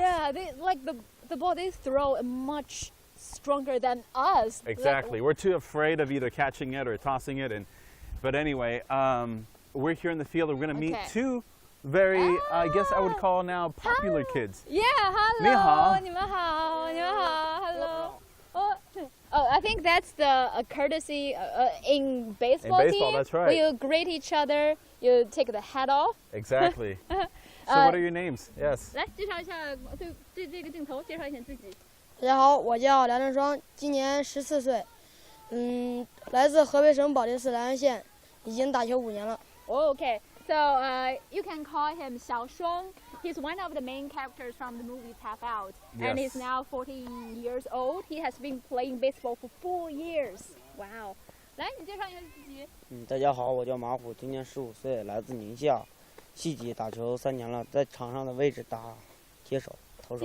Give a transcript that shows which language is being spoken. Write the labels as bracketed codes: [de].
[en] Yeah, they like the ball they throw much stronger than us. Exactly. We're too afraid of either catching it or tossing it. But anyway, we're here in the field. We're going to meet two very, I guess I would call now, popular kids. Yeah, hello. [zh] 你好。你们好，你们好 [en] hello. Oh, I think that's the courtesy in baseball In baseball, team. that's right. When you greet each other, you take the hat off. Exactly. So what are your names? Yes. [zh] 来介绍一下，对这个镜头介绍一下自己。大家好，我叫梁振双，今年14岁，来自河北省保定市莱阳县，已经打球5年了。 [en] Okay, so you can call him Xiao Shuang. He's one of the main characters from the movie Tap Out, and he's Yes. now 14 years old. He has been playing baseball for 4 years. Wow. [zh] 来，你介绍一下自己。大家好，我叫马虎，今年15岁，来自宁夏，系级打球3年了，在场上的位置打接手、投手。